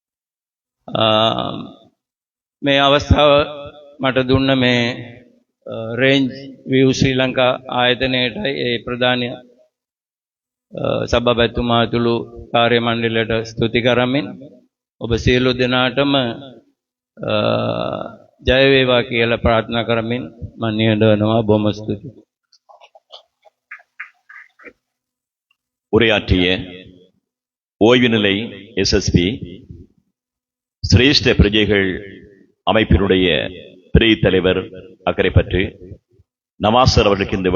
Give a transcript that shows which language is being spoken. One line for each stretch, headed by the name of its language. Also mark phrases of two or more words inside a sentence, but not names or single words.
Sinhala: මේ අවස්ථාව මට දුන්න මේ රේන්ජ් විව් ශ්‍රී ලංකා ආයතනයේටයි ඒ ප්‍රධාන සභාපතිතුමා ඇතුළු කාර්ය මණ්ඩලයට ස්තුති කරමින් ඔබ සියලු දෙනාටම ජය වේවා කියලා ප්‍රාර්ථනා කරමින් මම නිහඬවනවා. බොහොම ස්තුතියි.
Tamil: உரையாற்றிய ஓய்வு நிலை எஸ்எஸ்பி சிரேஷ்ட பிரஜைகள் அமைப்பினுடைய பிரிவு தலைவர் அக்கரைப்பற்று நவாசர் அவர்களுக்கு இந்த